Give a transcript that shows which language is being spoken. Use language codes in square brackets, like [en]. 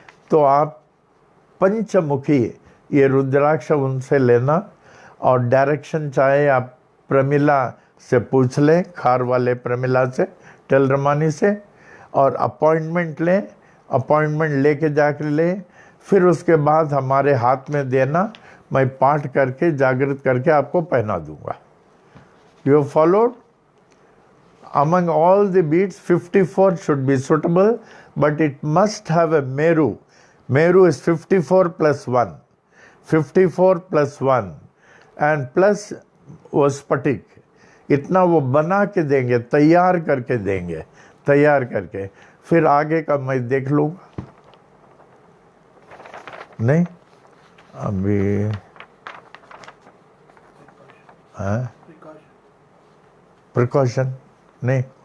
[hi] तो आप पंचमुखी ये रुद्राक्ष उनसे लेना, और डायरेक्शन चाहे आप प्रमिला से पूछ लें, खार वाले प्रमिला से, टेलरमानी से, और अपॉइंटमेंट लें, अपॉइंटमेंट लेके जाकर लें। फिर उसके बाद हमारे हाथ में देना, मैं पाठ करके जागृत करके आपको पहना दूंगा। [en] You followed? Among all the beads, 54 should be suitable, but it must have a meru. Meru is 54 + 1. 54 + 1 and plus [hi] वो स्फटिक, इतना वो बना के देंगे, तैयार करके देंगे, तैयार करके। फिर आगे का मैं देख लूँगा। नहीं अभी प्रिकॉशन नहीं।